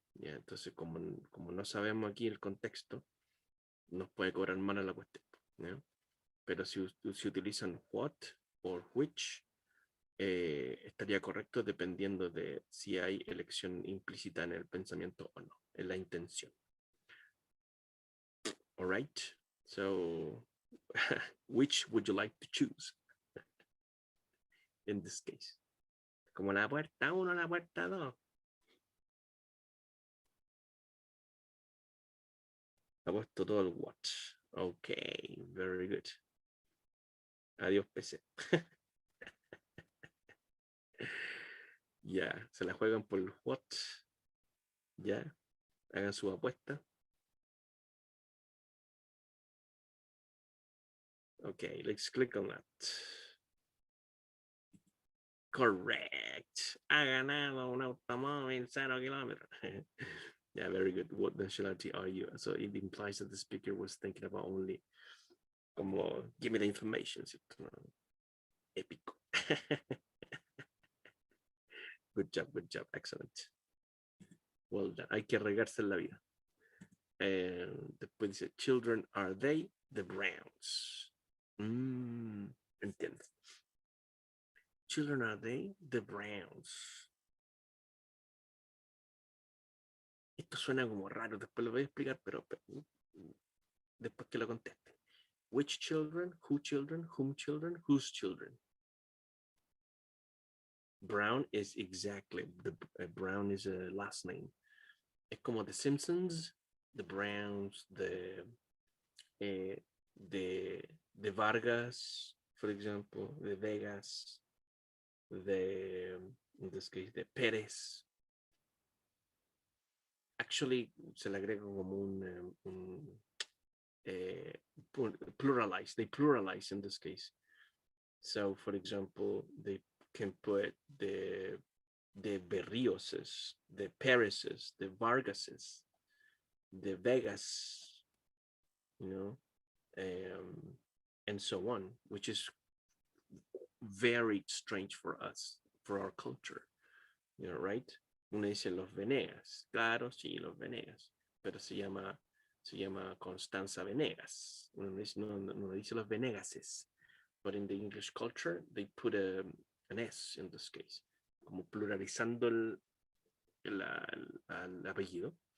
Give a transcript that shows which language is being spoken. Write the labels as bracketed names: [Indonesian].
[Spanish] Yeah, entonces, como no sabemos aquí el contexto, nos puede cobrar mal a la cuestión. ¿Yeah? Pero si utilizan what o which, estaría correcto dependiendo de si hay elección implícita en el pensamiento o no, en la intención. [English] All right, so which would you like to choose in this case? [Spanish] Como la puerta 1, la puerta 2. Ha puesto todo el watch. [English] Ok, very good. [Spanish] Adiós, PC. Ya, se la juegan por los watch. Ya, hagan su apuesta. [English] Ok, let's click on that. Correct. [Spanish] Ha ganado un automóvil 0 kilómetros. [English] Yeah, very good. What nationality are you? So it implies that the speaker was thinking about only [Spanish] como, [English] give me the information. [Spanish] ¿Cierto? Épico. [English] Good job, excellent. Well done. [Spanish] Hay que regarse en la vida. Después dice, [English] children are they the Browns? [Spanish] Entiendo. [English] Children are they the Browns? [Spanish] Esto suena como raro, después lo voy a explicar, pero después que lo conteste. [English] Which children, who children, whom children, whose children? Brown is exactly, Brown is a last name. [Spanish] Es como [English] The Simpsons, the Browns, the Vargas, for example, the Vegas, in this case, the Pérez. [Spanish] Actually, se le agrega como un pluralize. [English] They pluralize in this case. So, for example, they can put the Berrioses, the Pérezes, the Vargases, the Vegas, you know, and so on, which is very strange for us, for our culture, you know, right? [Spanish] Uno dice los Venegas, claro, sí, los Venegas, pero se llama Constanza Venegas. Uno dice, no dice los Venegases, [English] but in the English culture, they put an S in this case, [Spanish] como pluralizando el apellido.